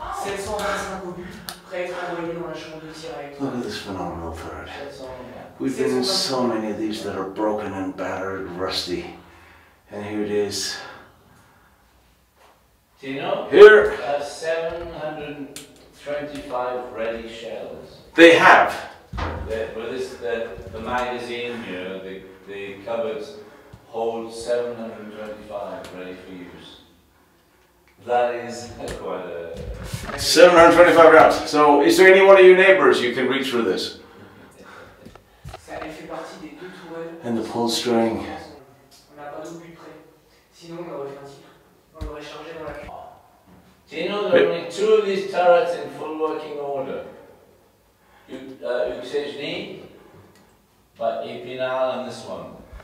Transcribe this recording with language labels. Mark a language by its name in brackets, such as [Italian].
[French] 725 obus, prêt à être envoyé dans la chambre de tir avec toi. [English] Look at this phenomenal third. We've been in so many of these that are broken and battered, rusty. And here it is. Tino? Here 725 ready shells. they have. The magazine here, the cupboards hold 725 ready for use. That is quite a... 725 rounds. So is there any one of your neighbors you can reach for this? [French] Ça, elle fait partie des deux tourelles [English] And the pull string. [French] On n'a pas d'obus près. Sinon, on aurait fait un tir. On l'aurait chargé dans la cuve. [English] Tino, there are only 2 of these turrets in full working order. Uxejny, but Epinal and this one.